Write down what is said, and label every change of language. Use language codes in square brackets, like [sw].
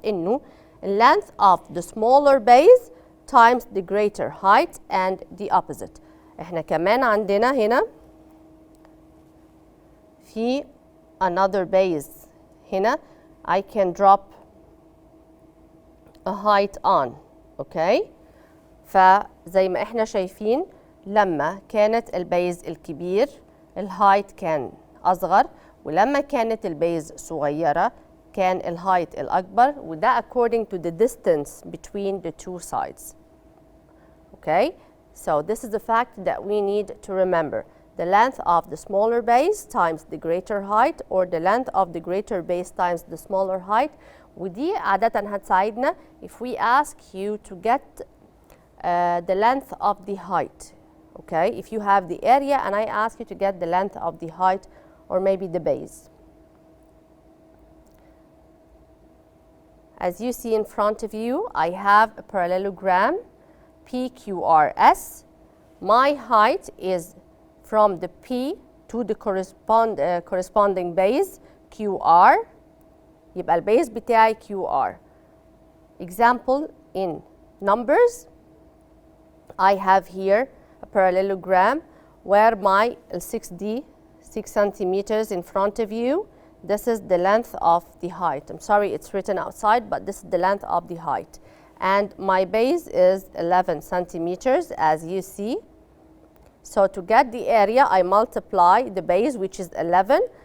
[ar] إنه [en] length of the smaller base times the greater height and the opposite. [ar] إحنا كمان عندنا هنا في [en] another base [ar] هنا [en] I can drop a height on. Okay? [ar] فزي ما إحنا شايفين لما كانت البيز الكبير الهايت كان أصغر، ولما كانت البيز صغيرة كان الهايت الأكبر، وده [en] according to the distance between the two sides. Okay? So this is the fact that we need to remember. The length of the smaller base times the greater height, or the length of the greater base times the smaller height. [ar] ودي عادة هتساعدنا [en] if we ask you to get the length of the height. Okay? If you have the area and I ask you to get the length of the height or maybe the base. As you see in front of you, I have a parallelogram PQRS. My height is from the P to the corresponding base QR. [ar] يبقى البيز بتاعي QR. [en] Example in numbers. I have here a parallelogram where my 6 centimeters in front of you. This is the length of the height. I'm sorry it's written outside, but this is the length of the height. And my base is 11 centimeters, as you see. So to get the area, I multiply the base, which is 11,